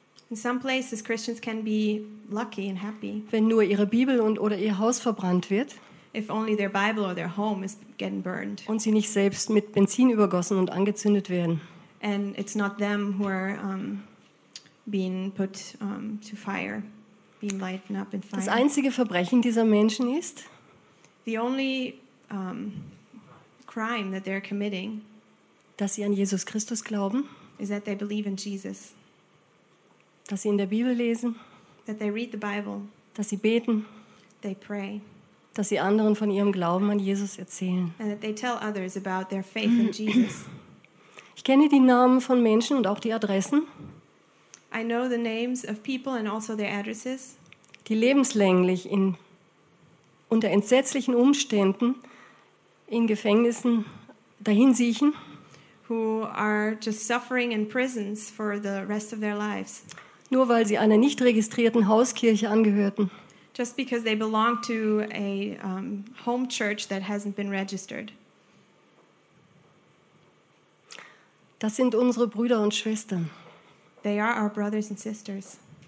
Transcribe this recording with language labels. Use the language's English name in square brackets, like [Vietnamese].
[English] In some places Christians can be lucky and happy. [German] Wenn nur ihre Bibel und oder ihr Haus verbrannt wird. [English] If only their Bible or their home is getting burned. [German] Und sie nicht selbst mit Benzin übergossen und angezündet werden. [English] And it's not them who are being put to fire, being lighted up in fire. [German] Das einzige Verbrechen dieser Menschen ist, [English] the only crime that they're committing, [German] dass sie an Jesus Christus glauben, [English] is that they believe in Jesus. [German] Dass sie in der Bibel lesen, [English] that they read the Bible, [German] dass sie beten, [English] they pray, [German] dass sie anderen von ihrem Glauben an Jesus erzählen. [English] And that they tell others about their faith in Jesus. [German] Ich kenne die Namen von Menschen und auch die Adressen. [English] I know the names of people and also their addresses. [German] Die lebenslänglich in unter entsetzlichen Umständen in Gefängnissen dahinsiechen. [English] Who are just suffering in prisons for the rest of their lives. [German] Nur weil sie einer nicht registrierten Hauskirche angehörten. [English] Just because they belong to a home church that hasn't been registered. [German] Das sind unsere Brüder und Schwestern. [English] They are our brothers and sisters.